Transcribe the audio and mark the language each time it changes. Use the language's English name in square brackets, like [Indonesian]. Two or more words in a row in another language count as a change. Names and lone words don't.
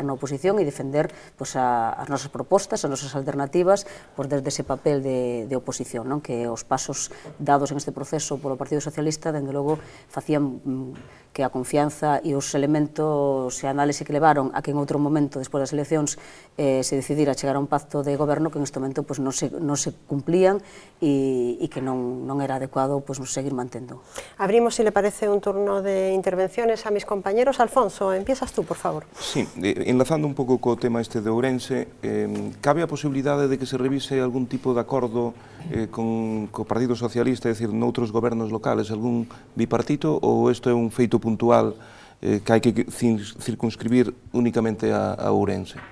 [Galician] na oposición e defender as nosas propostas, as nosas alternativas desde ese papel de oposición, que os pasos dados en este proceso polo Partido Socialista, dende logo, facían que a confianza e os elementos e a análise que levaron a que en outro momento, despois das eleccións, se decidira chegar a un pacto de goberno que en este momento non se cumplían e que non era adecuado seguir mantendo. [Spanish] Abrimos, si le parece, un turno de intervenciones a mis compañeros. Alfonso, empiezas tú, por favor. [Galician] Sí, enlazando un pouco co tema este de Ourense, cabe a posibilidade de que se revise algún tipo de acordo co Partido Socialista, é dicir, noutros gobernos locales, algún bipartito, ou isto é un feito puntual que hai que circunscribir únicamente a Ourense?